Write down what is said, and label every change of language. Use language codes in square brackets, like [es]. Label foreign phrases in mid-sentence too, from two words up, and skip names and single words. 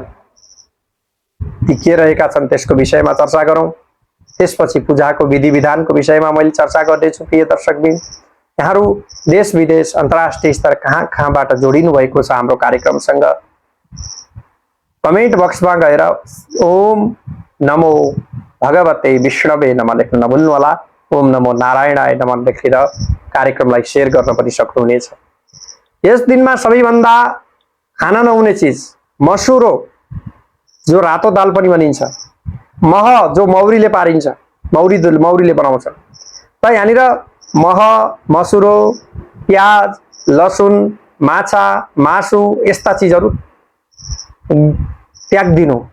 [ne] ती के रहेका छन् त्यसको विषयमा चर्चा गरौँ। त्यसपछि पूजाको विधि विधानको विषयमा मैले चर्चा गर्दैछु। प्रिय दर्शकबिन, यहाँहरू देश विदेश अन्तर्राष्ट्रिय स्तर कहाँ कहाँबाट जोडिनु भएको छ हाम्रो कार्यक्रमसँग, कमेन्ट बक्समा गएर [sa] ओम नमो भगवते विष्णवे नमः [ne] लेख्न नभुल्नुहोला। [sa] ओम नमो नारायणाय नमः [ne] लेखेर कार्यक्रमलाई सेयर गर्न पनि सक्नुहुनेछ। यस दिनमा सबैभन्दा खान नहुने चिज मसुरो, जो रातो दाल पनि भनिन्छ, मह जो मौरीले पारिन्छ, मौरीले बनाउँछ। त यहाँनिर मह, मसुरो, प्याज, लसुन, माछा, मासु यस्ता चिजहरू त्याग्दिनु।